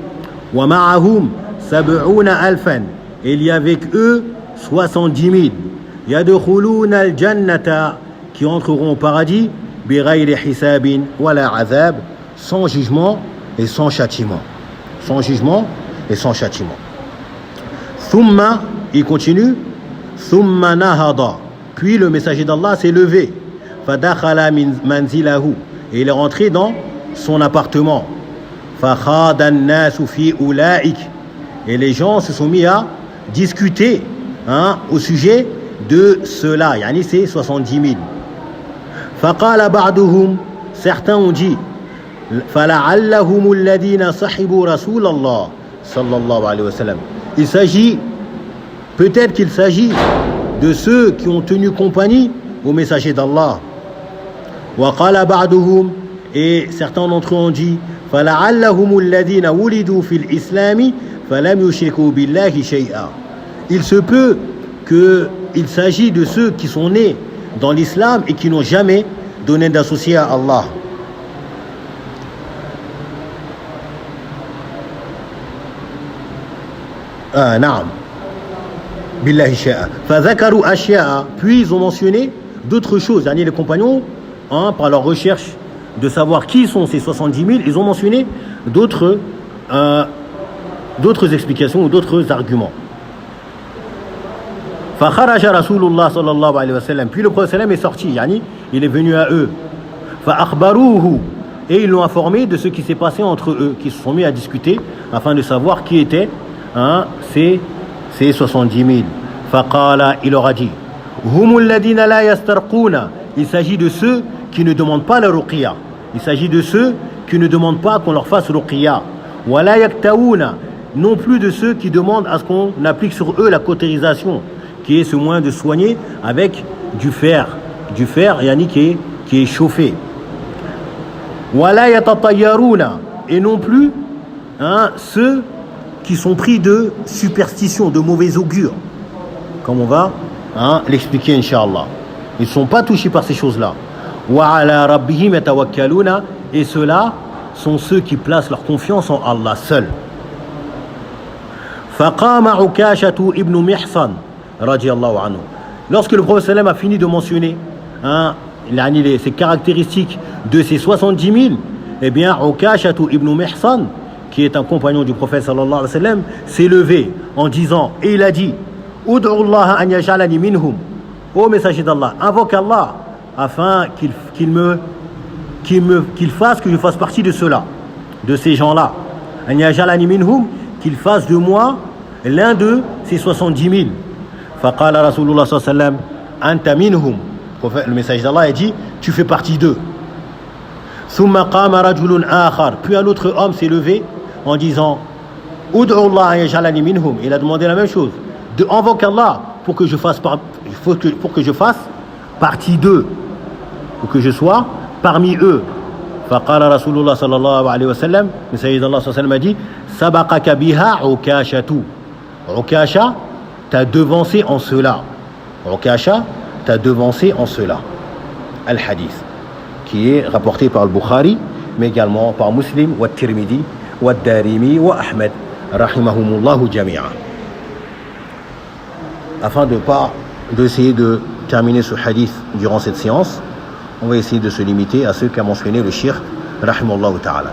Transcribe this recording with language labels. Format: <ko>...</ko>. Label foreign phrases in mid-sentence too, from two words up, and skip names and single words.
<fr>Et il y a avec eux 70 000 qui entreront au paradis sans jugement et sans châtiment. Sans jugement et sans châtiment. Thumma, il continue,</fr> <ar>ثم نهض,</ar> <fr>puis le messager d'Allah s'est levé.</fr> <ar>فدخل منزله,</ar> <fr>et il est rentré dans son appartement.</fr> <ar>فخاض الناس في أولئك,</ar> <fr>et les gens se sont mis à discuter, au sujet de cela, c'est 70 000.</fr> <ar>فقال بعضهم,</ar> <fr>certains ont dit,</fr> <ar>فلعلهم الذين صحبوا رسول الله صلى الله عليه وسلم.</ar> <fr>Il s'agit, peut-être qu'il s'agit de ceux qui ont tenu compagnie au messager d'Allah.</fr> <ar>وقال بعضهم,</ar> <fr>et certains d'entre eux ont dit,</fr> <ar>فلعلهم الذين ولدوا في الإسلام فلم يشركوا بالله شيئا.</ar> <fr>Il se peut qu'il s'agit de ceux qui sont nés dans l'islam et qui n'ont jamais donné d'associé à Allah. Naam.</fr> <ar>بالله شيئا فذكروا أشياء.</ar> <fr>Puis ils ont mentionné d'autres choses. Les compagnons, par leur recherche de savoir qui sont ces 70 000, ils ont mentionné d'autres explications ou d'autres arguments.</fr> <ar>فخرج رسول الله صلى الله عليه وسلم,</ar> <fr>puis le prophète est sorti, il est venu à eux. فأخبروه, et ils l'ont informé de ce qui s'est passé entre eux, qui se sont mis à discuter afin de savoir qui étaient ces 70 000. فقال, il leur a dit,</fr> <ar>هم الذين لا يسترقون,</ar> <fr>il s'agit de ceux qui ne demandent pas la ruqya, il s'agit de ceux qui ne demandent pas qu'on leur fasse ruqya.</fr> <ar>ولا يكتوون,</ar> <fr>non plus de ceux qui demandent à ce qu'on applique sur eux la cautérisation, qui est ce moyen de soigner avec du fer, yani qui est chauffé.</fr> <ar>ولا يتطيرون,</ar> <fr>et non plus ceux qui sont pris de superstition, de mauvais augure, comme on va l'expliquer</fr> <ar>إن شاء الله.</ar> <fr>Ils ne sont pas touchés par ces choses-là.</fr> <ar>وعلى ربهم يتوكلون,</ar> <fr>et ceux-là sont ceux qui placent leur confiance en Allah seul.</fr> <ar>فقام عكاشة بن محصن رضي الله عنه.</ar> <fr>Lorsque le prophète sallam a fini de mentionner ces caractéristiques de ces 70 000, eh bien Ukashatu ibn Mihsan, qui est un compagnon du prophète</fr> <ar>صلى الله عليه وسلم,</ar> <fr>s'est levé en disant, et il a dit,</fr> <ar>ادع الله أن يجعلني منهم,</ar> <fr>ô messager d'Allah, invoque Allah afin qu'il fasse que je fasse partie de ceux-là, de ces gens-là.</fr> <ar>أن يجعلني منهم,</ar> <fr>qu'il fasse de moi l'un de ces 70 000.</fr> <ar>فقال رسول الله صلى الله عليه وسلم أنت منهم.</ar> <fr>Le messager d'Allah a dit, tu fais partie d'eux.</fr> <ar>ثم قام رجل آخر,</ar> <fr>puis un autre homme s'est levé en disant,</fr> <ar>ادع الله أن يجعلني منهم.</ar> <fr>Il a demandé la même chose, de invoquer Allah pour que je fasse partie d'eux, pour que je sois parmi eux.</fr> <ar>فقال رسول الله صلى الله عليه وسلم,</ar> <fr>le messager d'Allah</fr> <ar>صلى الله عليه وسلم</ar> <fr>a dit,</fr> <ar>سبقك بها عكاشة.</ar> <fr>Ukasha t'a devancé en cela. Ukasha t'a devancé en cela. Al-Hadith, qui est rapporté par le Bukhari, mais également par Muslim, wa Tirmidhi, wa Darimi, wa Ahmed,</fr> <ar>رحمهم الله جميعا.</ar> <fr>Afin d'essayer de terminer ce hadith durant cette séance, on va essayer de se limiter à ce qu'a mentionné le Cheikh,</fr> <ar>رحمه الله تعالى.</ar>